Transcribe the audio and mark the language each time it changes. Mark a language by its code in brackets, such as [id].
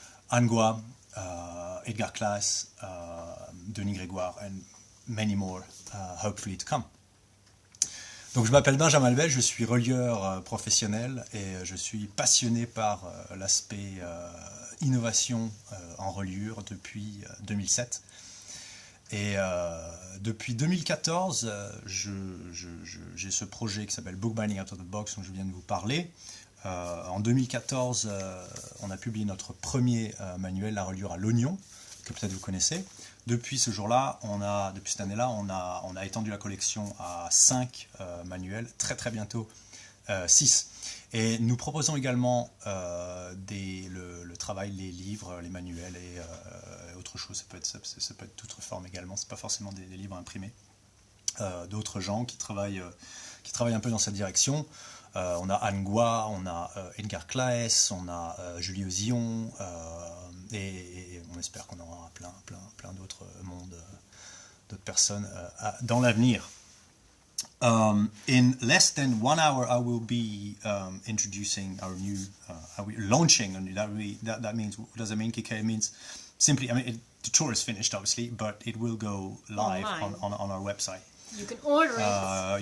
[en] Angois, Edgar Claes, Denis Grégoire, and many more, hopefully to come. [fr] Donc je m'appelle Benjamin Albel, je suis relieur professionnel et je suis passionné par l'aspect innovation en reliure depuis 2007. Et depuis 2014, j'ai ce projet qui s'appelle Bookbinding Out of the Box dont je viens de vous parler. En 2014, on a publié notre premier manuel, la reliure à l'oignon, que peut-être vous connaissez. Depuis ce jour-là, depuis cette année-là, on a étendu la collection à 5 manuels, très bientôt 6. Et nous proposons également le travail, les livres, les manuels et autre chose. Ça peut être d'autres formes également, c'est pas forcément des livres imprimés. D'autres gens qui travaillent un peu dans cette direction. On a Anne Goua, on a Edgar Claes, on a Julie Ozillon, et on espère qu'on aura plein d'autres mondes, d'autres personnes dans l'avenir. [en] In less than 1 hour, I will be introducing our new, launching. That means, what does it mean, Kike? It means simply, the tour is finished, obviously, but it will go live on our website. You can order it.